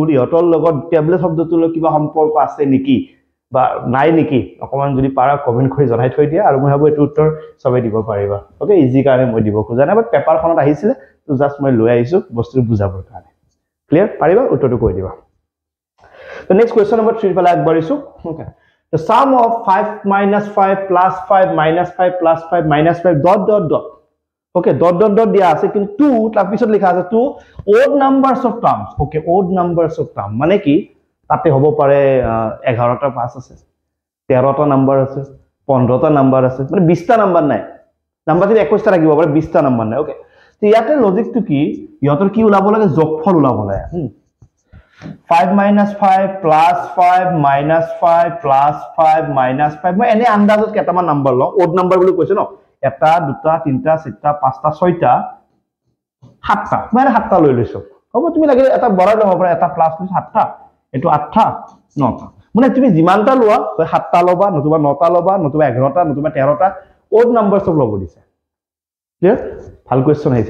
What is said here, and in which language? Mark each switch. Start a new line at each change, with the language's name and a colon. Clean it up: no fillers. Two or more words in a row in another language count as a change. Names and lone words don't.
Assamese: ইহঁতৰ লগত ট্যাবলেট শব্দটোৰ কিবা সম্পৰ্ক আছে নেকি বা নাই নেকি অকমান যদি পাৰা কমেন্ট কৰি জনাই থৈ দিয়া আৰু মই ভাবো এটো উত্তৰ সবে দিব পাৰিবা ওকে ইজি কাৰণে মই দিব খোজা নাই বাট পেপাৰখনত আহিছিলে তো জাস্ট মই লৈ আহিছো বস্তুটো বুজাবৰ কাৰণে ক্লিয়াৰ পাৰিবা উত্তৰটো কৈ দিবা তো
English: next question number
Assamese: 3 ফালে আগবাঢ়িছো ওকে
English: the sum of 5 minus 5 plus 5 minus 5 plus 5 minus 5 dot dot dot okay dot dot dot
Assamese: দিয়া আছে কিন্তু 2 তাৰ পিছত লিখা আছে 2
English: odd numbers of terms okay odd numbers of term
Assamese: মানে কি তাতে হ'ব পাৰে 11টা পাস আছে 13টা নাম্বার আছে 15টা নাম্বাৰ আছে মানে 20টা নাম্বাৰ নাই নাম্বাৰ যদি 21টা ৰাখিব পাৰে 20টা নাম্বাৰ নাই ওকে তো ইয়াতে লজিকটো কি ইহঁতৰ কি ওলাব লাগে যোগফল ওলাব লাগে
English: 5 minus 5 plus 5 minus 5
Assamese: plus 5 minus 5 মই এনে আন্দাজত কেটামান নাম্বাৰ লওঁ
English: odd number
Assamese: বুলি কৈছে ন এটা দুটা তিনটা চাৰিটা পাঁচটা ছয়টা সাতটা মানে সাতটা লৈ লৈছো হ'ব তুমি লাগিলে এটা বড় লব পাৰা এটা প্লাস লৈছো সাতটা এটো আঠটা নটা মানে তুমি যিমানটা লোৱা সাতটা লবা নতুবা নটা লবা নতুবা 11টা নতুবা 13টা
English: odd number
Assamese: সব লব দিছে ক্লিয়াৰ ভাল কোৱেশ্চন আহিছে